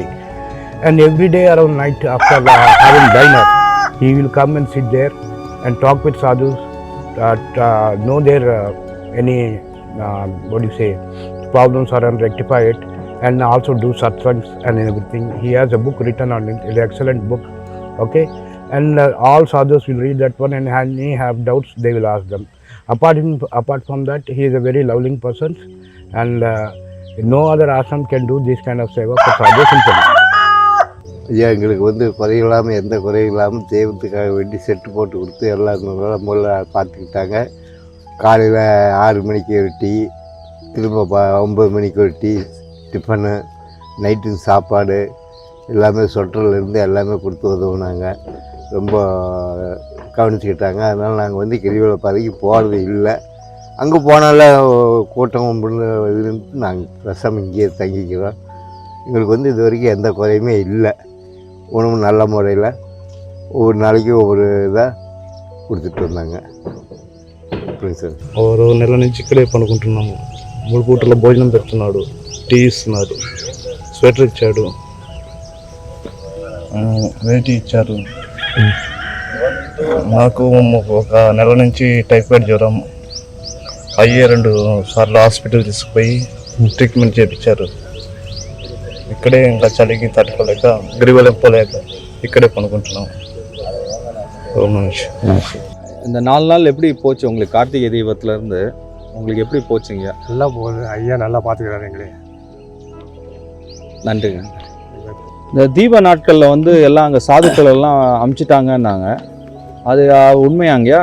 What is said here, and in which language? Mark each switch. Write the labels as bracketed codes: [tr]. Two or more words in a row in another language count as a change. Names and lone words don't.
[en] And every day around night after having dinner, he will come and sit there and talk with sadhus, know their any problems are and rectify it, and also do satsangs and everything. He has a book written on it, an excellent book. Okay, and all sadhus will read that one, and any have doubts, they will ask them. Apart from that, he is a very loving person, and no other ashram can do this kind of seva for sadhus in Tamil. [ta] ஐயா, எங்களுக்கு வந்து குறையில்லாமல் எந்த குறையும் இல்லாமல் தெய்வத்துக்காக வேண்டி செட்டு போட்டு கொடுத்து எல்லாம் முதல்ல பார்த்துக்கிட்டாங்க. காலையில் 6 மணிக்கு ஒரு டீ, திரும்ப 9 மணிக்கு ஒரு டீ, டிஃபனு, நைட்டுக்கு சாப்பாடு எல்லாமே சொட்டர்லேருந்து எல்லாமே கொடுத்து உதவுனாங்க. ரொம்ப கவனிச்சுக்கிட்டாங்க. அதனால் நாங்கள் வந்து கிரிவல பாதைக்கு போகிறது இல்லை. அங்கே போனால கூட்டம் இதுன்ட்டு நாங்கள் பிரசம் இங்கேயே தங்கிக்கிறோம். எங்களுக்கு வந்து இது வரைக்கும் எந்த குறையுமே இல்லை. உணவு நல்ல முறையில் ஒவ்வொரு நாளைக்கும் ஒவ்வொரு இதாக கொடுத்துட்டு வந்தாங்க. [te] సార్ ఓ నెల నుంచి ఇక్కడే పనుకుంటున్నాము. 3 పూటల భోజనం పెడుతున్నాడు, టీ ఇస్తున్నాడు, స్వెటర్ ఇచ్చాడు, వేటి ఇచ్చారు. నాకు ఒక నెల నుంచి టైఫాయిడ్ జ్వరం అయ్యే 2 సార్లు హాస్పిటల్ తీసుకుపోయి ట్రీట్మెంట్ చేయించారు. ఇక్కడే ఇంకా చలికి తట్టుకోలేక గిరివలం పోలేక ఇక్కడే పనుకుంటున్నాం. [ta] இந்த 4 நாள் எப்படி போச்சு உங்களுக்கு? கார்த்திகை தீபத்துலேருந்து உங்களுக்கு எப்படி போச்சுங்க? நல்லா போகுது. ஐயா நல்லா பார்த்துக்கிறாரு எங்களே. நன்றிங்க. இந்த தீப நாட்களில் வந்து எல்லாம் அங்கே சாதுக்கள் எல்லாம் அமுச்சிட்டாங்கன்னாங்க, அது உண்மையாங்கய்யா?